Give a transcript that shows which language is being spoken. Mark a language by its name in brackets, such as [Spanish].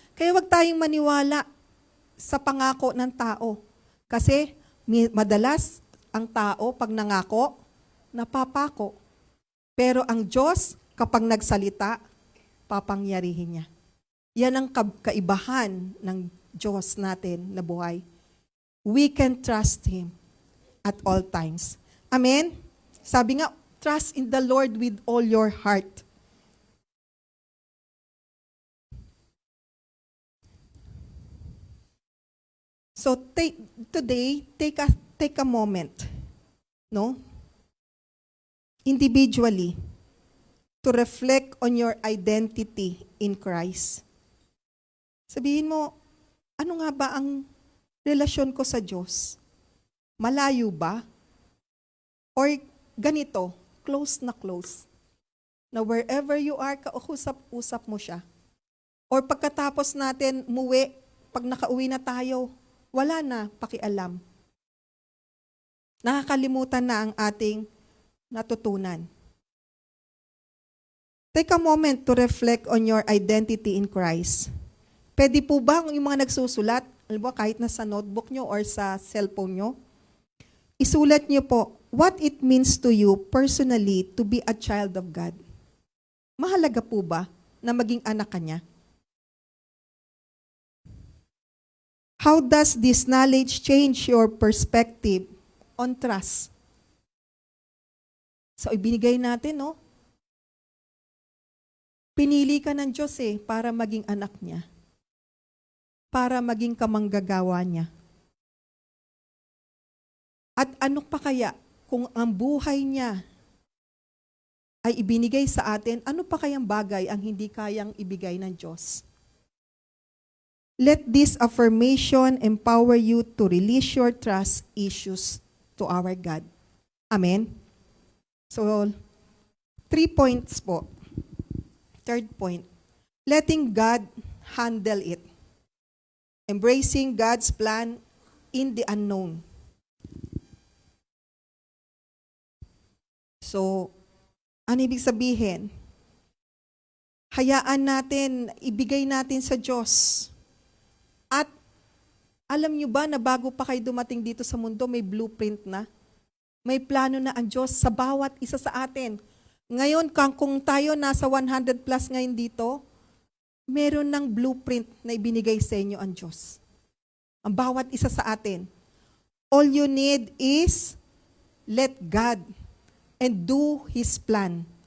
[Filipino] Kaya wag tayong maniwala sa pangako ng tao. Kasi madalas ang tao pag nangako, napapako. Pero ang Diyos, kapag nagsalita, papangyarihin niya. Yan ang kaibahan ng Diyos natin na buhay. [English] We can trust Him at all times. Amen? [Filipino] Sabi nga, [English] trust in the Lord with all your heart. So today, take a moment, no? Individually, to reflect on your identity in Christ. [Filipino] Sabihin mo, ano nga ba ang relasyon ko sa Diyos? Malayo ba? Or ganito, close na close? Na [English] wherever you are, [Filipino] kausap-usap mo siya. Or pagkatapos natin umuwi, pag nakauwi na tayo, wala na pakialam. Nakakalimutan na ang ating natutunan. [English] Take a moment to reflect on your identity in Christ. [Filipino] Pwede po ba yung mga nagsusulat, kahit na sa notebook nyo or sa cellphone nyo, isulat nyo po, [English] what it means to you personally to be a child of God. [Filipino] Mahalaga po ba na maging anak ka niya? [English] How does this knowledge change your perspective on trust? [Filipino] So, ibinigay natin, no? Pinili ka ng Diyos para maging anak niya. Para maging kamanggagawa niya. At ano pa kaya kung ang buhay niya ay ibinigay sa atin, ano pa kayang bagay ang hindi kayang ibigay ng Diyos? [English] Let this affirmation empower you to release your trust issues to our God. Amen? So, 3 points po. Third point, letting God handle it. Embracing God's plan in the unknown. [Filipino] So, ano ibig sabihin? Hayaan natin, ibigay natin sa Diyos. At alam nyo ba na bago pa kayo dumating dito sa mundo, may blueprint na? May plano na ang Diyos sa bawat isa sa atin. Ngayon, kung tayo nasa 100 plus ngayon dito, meron ng blueprint na ibinigay sa inyo ang Diyos. Ang bawat isa sa atin. [English] All you need is let God and do His plan.